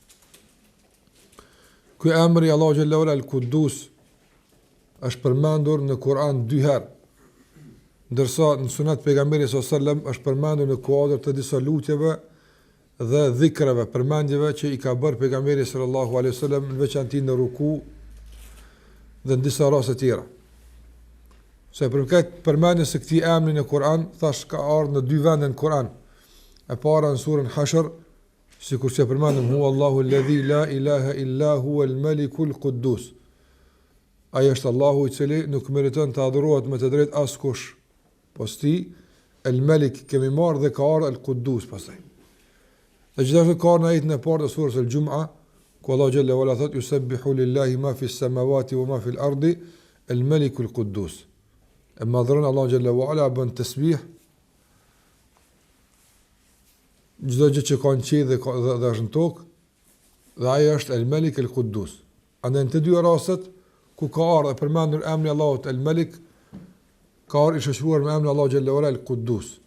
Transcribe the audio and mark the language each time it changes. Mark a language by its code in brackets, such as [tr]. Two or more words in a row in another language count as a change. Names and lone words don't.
[sq] Ky emri Allahu [ar] جل وعلا [sq] El-Quddus është përmendur në Kur'an 2 herë, ndërsa në sunet pejgamberit [ar] صلى الله عليه وسلم [sq] është përmendur në kuadër të disa lutjeve dhe dhikrave, përmendjeve që i ka bërë pejgamberi [ar] صلى الله عليه وسلم [sq] në veçantë në ruku dhe në disa raste tjera. Se përket përmendjes së këtij emri në Kur'an, thash ka ardhur në 2 vende në Kur'an. E para në surën Hashr, sikur që përmendëm [ar] هو الله الذي لا إله إلا هو الملك القدوس. [sq] Aja është Allahu i cili nuk meriton të adhurohet me të drejtë askush, posti El-Malik kemi marrë dhe ka ardhur El-Quddus pastaj. Dhe gjithashtu ka në ajetin e parë të surës El-Jum'a, ku Allahu [ar] جل وعلا [sq] thot [ar] يسبح لله ما في السماوات وما في الأرض الملك القدوس. [sq] E madhron Allahu [ar] جل وعلا [sq] bën tasbih çdo gjë që ka në qiell dhe është në tokë, dhe ai është El-Malik El-Quddus. Andaj në të dy rastet ku ka ardhur përmendur emri Allahut El-Malik, ka ardhur i shoqëruar me emrin Allahu [ar] جل وعلا [sq] El-Quddus.